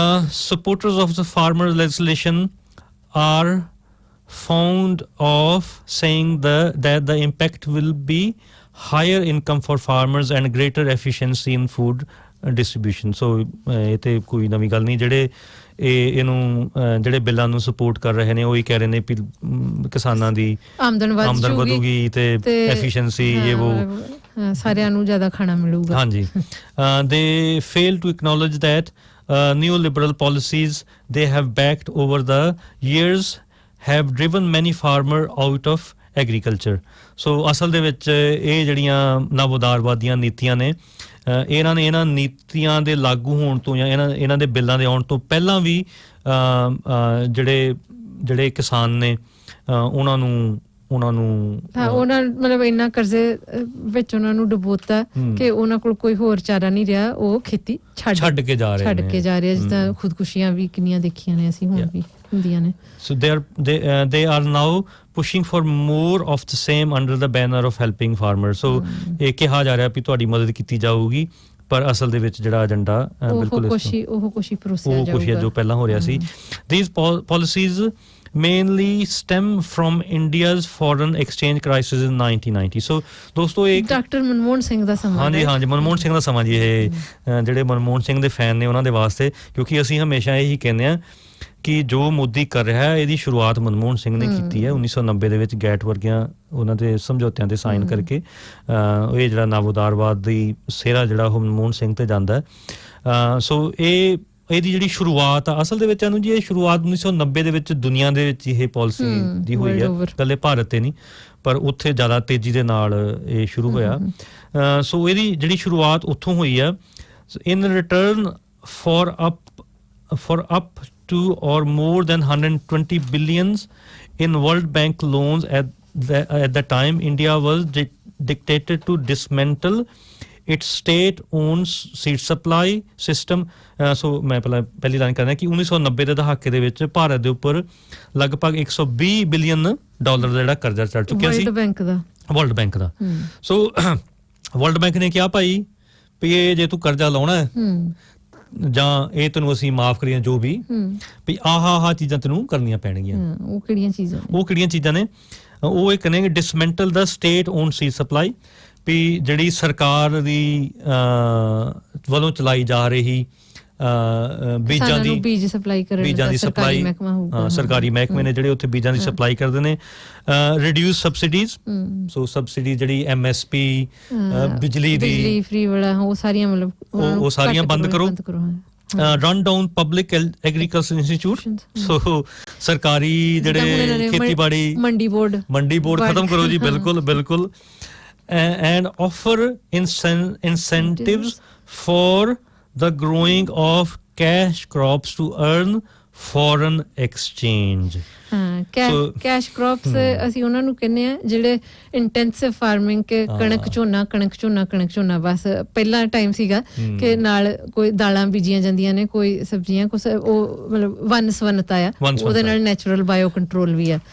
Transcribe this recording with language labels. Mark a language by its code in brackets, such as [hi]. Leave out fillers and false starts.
[en] Supporters of the farmer legislation are fond of saying that the impact will be higher income for farmers and greater efficiency in food distribution. [pa] So ਇਹ ਤੇ ਕੋਈ ਨਵੀਂ ਗੱਲ ਨਹੀਂ ਜਿਹੜੇ ਇਹਨੂੰ ਜਿਹੜੇ ਬਿੱਲਾਂ ਨੂੰ ਸਪੋਰਟ ਕਰ ਰਹੇ ਨੇ ਉਹ ਹੀ ਕਹਿ ਰਹੇ ਨੇ ਕਿ ਕਿਸਾਨਾਂ ਦੀ ਆਮਦਨ ਵਧੂਗੀ ਤੇ ਐਫੀਸ਼ੀਐਂਸੀ ਇਹ ਉਹ ਸਾਰਿਆਂ ਨੂੰ ਜ਼ਿਆਦਾ ਖਾਣਾ ਮਿਲੂਗਾ [en] ਹਾਂਜੀ they fail to acknowledge that neoliberal policies they have backed over the years have driven many farmers out of agriculture. [pa] ਸੋ ਅਸਲ ਦੇ ਵਿੱਚ ਇਹ ਜਿਹੜੀਆਂ ਨਵ ਉਦਾਰਵਾਦ ਦੀਆਂ ਨੀਤੀਆਂ ਨੇ, ਇਹਨਾਂ ਨੀਤੀਆਂ ਦੇ ਲਾਗੂ ਹੋਣ ਤੋਂ ਜਾਂ ਇਹਨਾਂ ਦੇ ਬਿੱਲਾਂ ਦੇ ਆਉਣ ਤੋਂ ਪਹਿਲਾਂ ਵੀ ਜਿਹੜੇ ਕਿਸਾਨ ਨੇ ਉਹਨਾਂ ਨੂੰ ਮਤਲਬ ਇੰਨਾ ਕਰਜ਼ੇ ਵਿੱਚ ਉਹਨਾਂ ਨੂੰ ਡੁਬੋਤਾ ਕਿ ਉਹਨਾਂ ਕੋਲ ਕੋਈ ਹੋਰ ਚਾਰਾ ਨਹੀਂ ਰਿਹਾ, ਉਹ ਖੇਤੀ ਛੱਡ ਕੇ ਜਾ ਰਹੇ ਜਿੱਦਾਂ ਖੁਦਕੁਸ਼ੀਆਂ ਵੀ ਕਿੰਨੀਆਂ ਦੇਖੀਆਂ ਨੇ ਅਸੀਂ, ਹੁਣ ਵੀ ਹੁੰਦੀਆਂ ਨੇ। [en] So they are now pushing for more of the same under the banner of helping farmers. [pa] So ਇਹ ਕਿਹਾ ਜਾ ਰਿਹਾ ਵੀ ਤੁਹਾਡੀ ਮਦਦ ਕੀਤੀ ਜਾਊਗੀ, ਪਰ ਅਸਲ ਦੇ ਵਿੱਚ ਜਿਹੜਾ ਏਜੰਡਾ ਬਿਲਕੁਲ ਉਹ ਕੁਛ ਜੋ ਪਹਿਲਾਂ ਹੋ ਰਿਹਾ ਸੀ। [en] These policies mainly stem from India's foreign exchange crisis in 1990. [pa] So ਦੋਸਤੋ ਇਹ ਡਾਕਟਰ ਮਨਮੋਹਨ ਸਿੰਘ ਦਾ ਸਮਾਂ, ਹਾਂਜੀ ਮਨਮੋਹਨ ਸਿੰਘ ਦਾ ਸਮਾਂ ਜੀ। ਇਹ ਜਿਹੜੇ ਮਨਮੋਹਨ ਸਿੰਘ ਦੇ ਫੈਨ ਨੇ ਉਹਨਾਂ ਦੇ ਵਾਸਤੇ, ਕਿਉਂਕਿ ਅਸੀਂ ਹਮੇਸ਼ਾ ਇਹੀ ਕਹਿੰਦੇ ਹਾਂ ਕਿ ਜੋ ਮੋਦੀ ਕਰ ਰਿਹਾ ਹੈ ਇਹਦੀ ਸ਼ੁਰੂਆਤ ਮਨਮੋਹਨ ਸਿੰਘ ਨੇ ਕੀਤੀ ਹੈ 1990 ਦੇ ਵਿੱਚ ਗੈਟ ਵਰਗੀਆਂ ਉਹਨਾਂ ਦੇ ਸਮਝੌਤਿਆਂ ਤੇ ਸਾਈਨ ਕਰਕੇ। ਇਹ ਜਿਹੜਾ ਨਵ ਉਦਾਰਵਾਦ ਦੀ ਸਿਹਰਾ ਜਿਹੜਾ ਉਹ ਮਨਮੋਹਨ ਸਿੰਘ ਤੇ ਜਾਂਦਾ। ਸੋ ਇਹਦੀ ਜਿਹੜੀ ਸ਼ੁਰੂਆਤ ਆ ਅਸਲ ਦੇ ਵਿੱਚ ਜੀ, ਇਹ ਸ਼ੁਰੂਆਤ 1990 ਦੇ ਵਿੱਚ ਦੁਨੀਆ ਦੇ ਵਿੱਚ ਇਹ ਪਾਲਿਸੀ ਦੀ ਹੋਈ ਹੈ, ਇਕੱਲੇ ਭਾਰਤ ਤੇ ਨਹੀਂ ਪਰ ਉੱਥੇ ਜ਼ਿਆਦਾ ਤੇਜ਼ੀ ਦੇ ਨਾਲ ਇਹ ਸ਼ੁਰੂ ਹੋਇਆ। ਸੋ ਇਹਦੀ ਜਿਹੜੀ ਸ਼ੁਰੂਆਤ ਉੱਥੋਂ ਹੋਈ ਆ। [en] In return for up to or more than 120 billions in World Bank loans at the time, India was dictated to dismantle its state-owned seed supply system. [pa] So ਮੈਂ ਪਹਿਲੀ ਲਾਈਨ ਕਰਨਾ ਕਿ 1990 ਦੇ ਦਹਾਕੇ ਦੇ ਵਿੱਚ ਭਾਰਤ ਦੇ ਉੱਪਰ ਲਗਭਗ $120 ਬਿਲੀਅਨ ਦਾ ਜਿਹੜਾ ਕਰਜ਼ਾ ਚੜ ਚੁੱਕਿਆ ਸੀ ਵਰਲਡ ਬੈਂਕ ਦਾ। ਸੋ ਵਰਲਡ ਬੈਂਕ ਨੇ ਕਿਹਾ ਭਾਈ ਵੀ ਇਹ ਜੇ ਤੂੰ ਕਰਜ਼ਾ ਲਾਉਣਾ ਜਾਂ ਇਹ ਤੈਨੂੰ ਅਸੀਂ ਮਾਫ ਕਰੀਏ ਜੋ ਵੀ ਵੀ ਆਹ ਚੀਜ਼ਾਂ ਤੈਨੂੰ ਕਰਨੀਆਂ ਪੈਣਗੀਆਂ। ਉਹ ਕਿਹੜੀਆਂ ਚੀਜ਼ਾਂ ਨੇ? ਉਹ ਇਹ ਕਹਿੰਦੇ [en] dismantle ਦਾ state own seed supply, [pa] ਵੀ ਜਿਹੜੀ ਸਰਕਾਰ ਦੀ ਵੱਲੋਂ ਚਲਾਈ ਜਾ ਰਹੀ ਬੀਜਾਂ ਦੀ ਸਪਲਾਈ, ਸਰਕਾਰੀ ਮਹਿਕਮੇ ਨੇ ਜਿਹੜੇ ਉੱਥੇ ਬੀਜਾਂ ਦੀ ਸਪਲਾਈ ਕਰਦੇ ਨੇ। [en] reduce subsidies, [pa] ਸੋ ਸਬਸਿਡੀ ਜਿਹੜੀ MSP ਬਿਜਲੀ ਦੀ ਫ੍ਰੀ ਵਾਲਾ ਉਹ ਸਾਰੀਆਂ ਬੰਦ ਕਰੋ। [en] run down public agriculture institute, [pa] ਸੋ ਸਰਕਾਰੀ ਜਿਹੜੇ ਖੇਤੀਬਾੜੀ ਮੰਡੀ ਬੋਰਡ ਖਤਮ ਕਰੋ ਜੀ। [en] ਬਿਲਕੁਲ and offer incentives for the growing of cash crops to earn foreign exchange. [pa] Cash crops ਅਸੀਂ ਉਹਨਾਂ ਨੂੰ ਕਹਿੰਦੇ ਆ ਜਿਹੜੇ ਇੰਟੈਂਸਿਵ ਫਾਰਮਿੰਗ ਕੇ ਕਣਕ ਝੋਨਾ ਬਸ ਪਹਿਲਾਂ ਟਾਈਮ ਸੀਗਾ ਕਿ ਨਾਲ ਕੋਈ ਦਾਲਾਂ ਬੀਜੀਆਂ ਜਾਂਦੀਆਂ ਨੇ, ਕੋਈ ਸਬਜ਼ੀਆਂ, ਕੁਛ ਉਹ ਮਤਲਬ ਵੰਨ-ਸਵੰਨਤਾ ਆ, ਉਹਦੇ ਨਾਲ ਨੈਚੁਰਲ ਬਾਇਓ ਕੰਟਰੋਲ ਵੀ ਆ।